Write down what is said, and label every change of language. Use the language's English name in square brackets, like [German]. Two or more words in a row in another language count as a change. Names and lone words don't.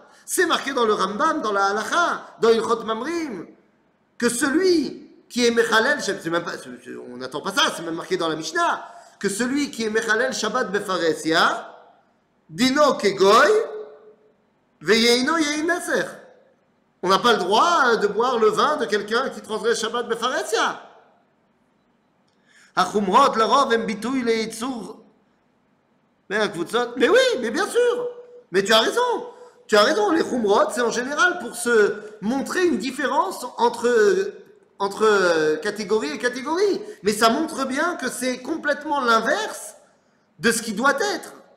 [French] C'est marqué dans le Rambam, dans la Halacha, dans Ilchot Mamrim, que celui qui est Mechalel, on n'attend pas ça, c'est même marqué dans la Mishnah, que celui qui est [Hebrew] מחלל שבת בפרהסיא דינו כגוי ויינו יין נסך. [French] On n'a pas le droit de boire le vin de quelqu'un qui transgresse [Hebrew] שבת בפרהסיא. החומרות לרוב הם ביטוי ליצר. [French] Mais oui, mais bien sûr. Mais tu as raison. Tu as raison. Les chumrot, c'est en général pour se montrer une différence entre catégorie et catégorie. Mais ça montre bien que c'est complètement l'inverse de ce qui doit être.